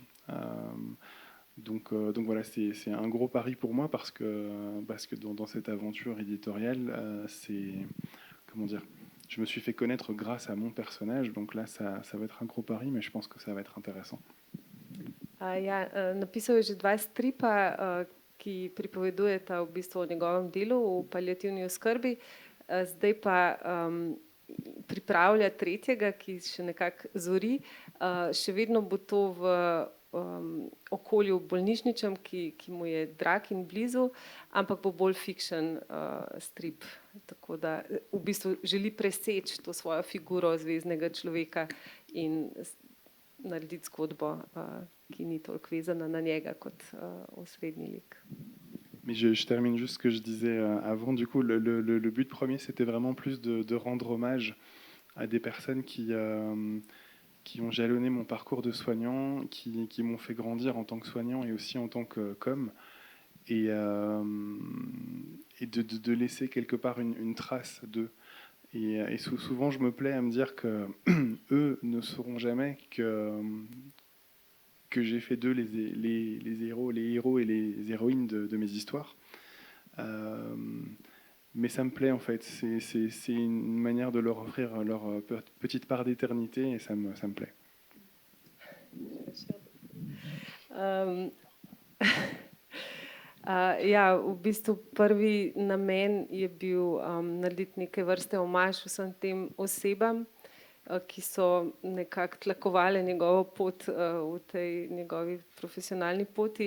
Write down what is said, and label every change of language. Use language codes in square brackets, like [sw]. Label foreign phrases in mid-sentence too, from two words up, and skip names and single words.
[fr] Donc voilà, c'est un gros pari pour moi parce que dans cette aventure éditoriale, comment dire, je me suis fait connaître grâce à mon personnage, donc là ça va être un gros pari, mais je pense que ça va être intéressant. [sl] Napisal je že 2 stripa, ki pripovedujeta v bistvu o njegovem delu v paliativni oskrbi. Zdaj pa pripravlja 3., ki še nekako zori. Še vedno bo to v okolju bolnišničnem, ki mu je drag in blizu, ampak bo bolj fiction strip. Tako da v bistvu želi preseči to svojo figuro zveznega človeka in narediti zgodbo, qui n'est toliko vezana na njega kot osrednji lik. [fr] Mais je termine juste ce que je disais avant. Du coup, le but premier, c'était vraiment plus de rendre hommage à des personnes qui ont jalonné mon parcours de soignant, qui m'ont fait grandir en tant que soignant et aussi en tant que com, et de laisser quelque part une trace d'eux. Et souvent, je me plais à me dire que eux ne sauront jamais que j'ai fait d'eux les héros et les héroïnes de mes histoires. Mais ça me plaît en fait, c'est une manière de leur offrir leur petite part d'éternité et ça me plaît. [sl] Ja, v bistvu prvi namen je bil narediti neke vrste omaž vsem tem osebam, ki so nekako tlakovale njegovo pot v tej njegovi profesionalni poti.